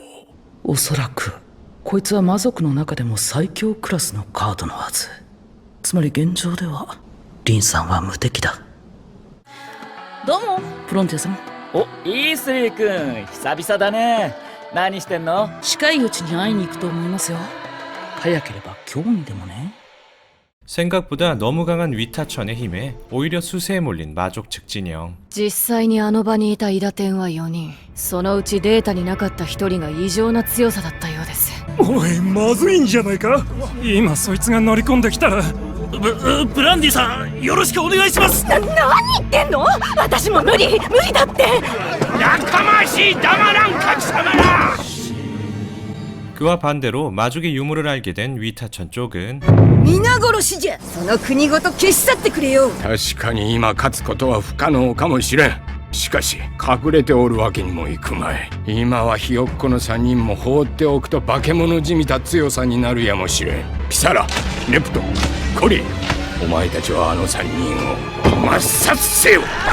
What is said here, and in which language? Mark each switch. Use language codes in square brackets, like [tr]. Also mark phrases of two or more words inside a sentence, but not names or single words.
[ja] おそらくこいつは魔族の中でも最強クラスのカードのはず。つまり現状ではリンさんは無敵だ。どうもフロンティアさん。お、イースリー君、久々だね。何してんの？近いうちに会いに行くと思いますよ。早ければ今日にでもね。 [ko] 생각보다 너무 강한 위타천의 힘에 오히려 수세에 몰린 마족 측 진영. [ja] 実際にあの場にいた伊達天は4人。そのうちデータになかった1人が異常な強さだったようです。おい、まずいんじゃないか。今そいつが乗り込んできたら。ブランディさん、よろしくお願いします。何言ってんの？私も無理だって。やかましい黙らんか貴様ら。 [ko] 그와 반대로 마족의 유무를 알게 된 위타천 쪽은 [ja] 皆殺しじゃ。その国ごと消し去ってくれよ。確かに今勝つことは不可能かもしれん。しかし隠れておるわけにもいくまい。今はひよっこの3人も放っておくと化け物じみた強さになるやもしれん。ピサラ、レプト、コリ、お前たちはあの3人を抹殺せよ。